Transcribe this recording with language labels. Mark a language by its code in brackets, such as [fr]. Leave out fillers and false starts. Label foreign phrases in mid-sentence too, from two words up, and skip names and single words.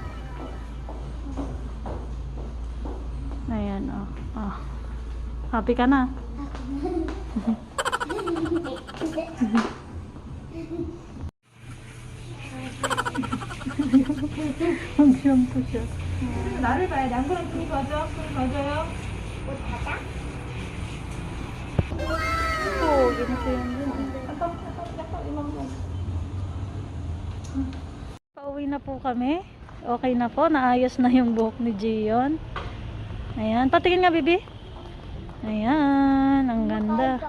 [tl] Ayan, oh. Oh. Happy ka na? Mag-shampoo siya. [ko] 나를 봐야 돼. 안 그러면 손이 가져. 손이 가져요. [tl] Oo, ganito yan din. Pauwi na po kami. Okay na po. Naayos na yung buhok ni Gion. Ayan. Patingin nga, bibi. Ayan. Ang ganda.